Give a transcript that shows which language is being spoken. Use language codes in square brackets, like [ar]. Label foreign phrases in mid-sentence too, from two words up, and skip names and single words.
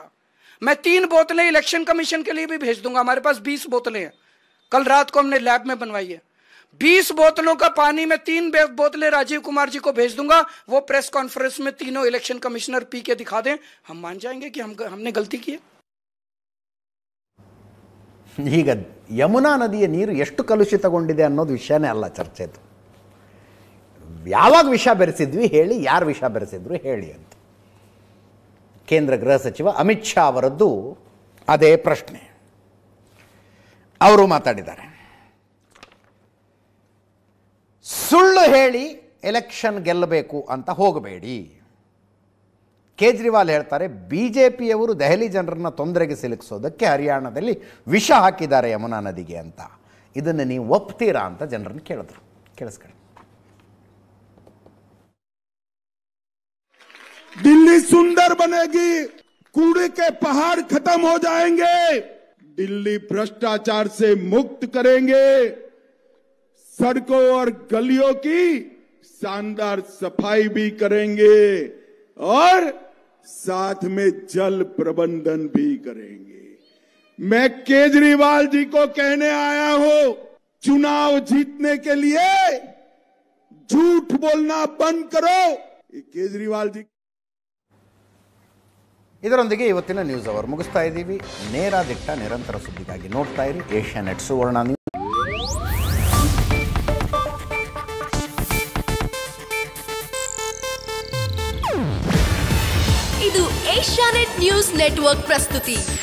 [hi] मैं 3 बोतलें [en] election commission [hi] के लिए भी भेज दूंगा. हमारे पास 20 बोतलें हैं. कल रात को हमने लैब में बनवाई है. 20 बोतलों का पानी में 3 बोतलें राजीव कुमार जी को भेज दूंगा. वो [en] press conference [hi] में तीनों [en] election commissioner [hi] पी के दिखा दें, हम मान जाएंगे कि हमने गलती की है. [kn] ಈಗ ಯಮುನಾ ನದಿಯ ನೀರು ಎಷ್ಟು ಕಲುಷಿತಗೊಂಡಿದೆ ಅನ್ನೋದು ವಿಷಯನೇ ಅಲ್ಲ ಚರ್ಚೆದು. ಯಾವಾಗ ವಿಷ ಬೆರೆಸಿದ್ವಿ ಹೇಳಿ, ಯಾರು ವಿಷ ಬೆರೆಸಿದ್ರು ಹೇಳಿ ಅಂತ ಕೇಂದ್ರ ಗೃಹ ಸಚಿವ ಅಮಿತ್ ಶಾ ಅವರದ್ದು ಅದೇ ಪ್ರಶ್ನೆ. ಅವರು ಮಾತಾಡಿದ್ದಾರೆ. ಸುಳ್ಳು ಹೇಳಿ ಎಲೆಕ್ಷನ್ ಗೆಲ್ಲಬೇಕು ಅಂತ ಹೋಗಬೇಡಿ. ಕೇಜ್ರಿವಾಲ್ ಹೇಳ್ತಾರೆ, ಬಿಜೆಪಿಯವರು ದೆಹಲಿ ಜನರನ್ನ ತೊಂದರೆಗೆ ಸಿಲುಕಿಸೋದಕ್ಕೆ ಹರಿಯಾಣದಲ್ಲಿ ವಿಷ ಹಾಕಿದ್ದಾರೆ ಯಮುನಾ ನದಿಗೆ ಅಂತ. ಇದನ್ನು ನೀವು ಒಪ್ತೀರಾ ಅಂತ ಜನರನ್ನು ಕೇಳಿದ್ರು. ಕೇಳಿಸ್ಕೊಳ್ಳಿ. [hi] दिल्ली सुंदर बनेगी, कूड़े के पहाड़ खत्म हो जाएंगे, दिल्ली भ्रष्टाचार से मुक्त करेंगे, सड़कों और गलियों की शानदार सफाई भी करेंगे और साथ में जल प्रबंधन भी करेंगे. मैं केजरीवाल जी को कहने आया हूं, चुनाव जीतने के लिए झूठ बोलना बंद करो. ये केजरीवाल जी. [kn] ಇದರೊಂದಿಗೆ ಇವತ್ತಿನ ನ್ಯೂಸ್ ಅವರ್ ಮುಗಿಸ್ತಾ ಇದ್ದೀವಿ. ನೇರ ದಿಟ್ಟ ನಿರಂತರ ಸುದ್ದಿಗಾಗಿ ನೋಡ್ತಾ ಇರಿ ಏಷ್ಯಾನೆಟ್ ಸುವರ್ಣ ನ್ಯೂಸ್. ಇದು ಏಷ್ಯಾನೆಟ್ ನ್ಯೂಸ್ ನೆಟ್ವರ್ಕ್ ಪ್ರಸ್ತುತಿ.